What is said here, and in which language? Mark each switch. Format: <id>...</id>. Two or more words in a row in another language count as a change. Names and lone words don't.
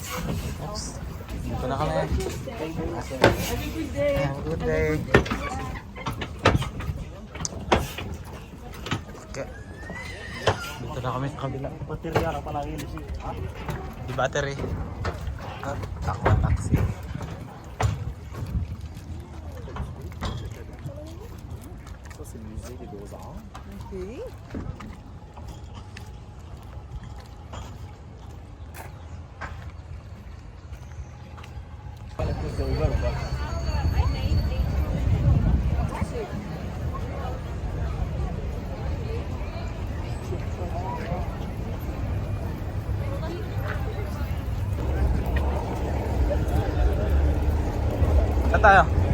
<tl>Oops. Dito na kami.</tl> <en>Have a good day. Have a good day. Okay.</en> <tl>Dito na kami sa kabila. Baterya ka pala yun siya. Di battery. At ako taxi.</tl> <fr>Ça, c'est le musée des Beaux-Arts. Okay. C'est ouvert ou pas?</fr> <tl>Saan tayo?</tl>